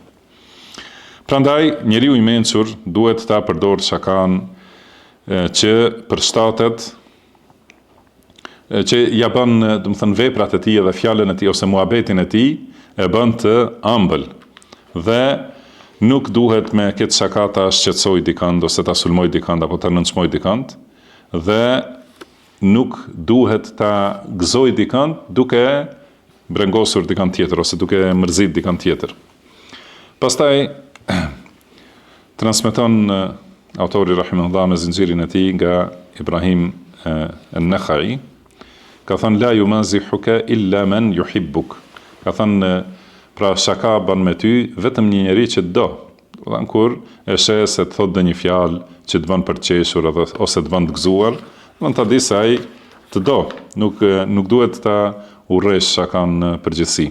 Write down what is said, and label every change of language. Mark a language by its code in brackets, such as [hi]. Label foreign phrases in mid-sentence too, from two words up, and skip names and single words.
[sq] Prandaj njeriu i mençur duhet ta përdorë shakan që përshtatet, që ja bën, do të thënë veprat e tij dhe fjalën e tij ose muhabetin e tij e bën të ëmbël dhe nuk duhet me këtë shaka ta shqetësoj dikand, ose ta sulmoj dikand, apo ta nënçmoj dikand, dhe nuk duhet ta gëzoj dikand duke brengosur dikand tjetër, ose duke mërzit dikand tjetër. Pastaj, transmeton autori rahimahullah me zinxhirin e tij nga Ibrahim an-Nakhai, ka thënë [ar] لا يمازحك إلا من يحبك. [sq] Ka thënë pra shaka ban me ty vetëm një njeri që të do. Dhe kur e sheh se të thot dhe një fjalë që të bën për të qeshur ose të bën të gëzuar, do ta di se ai të do, nuk duhet ta urresh shakan në përgjithësi.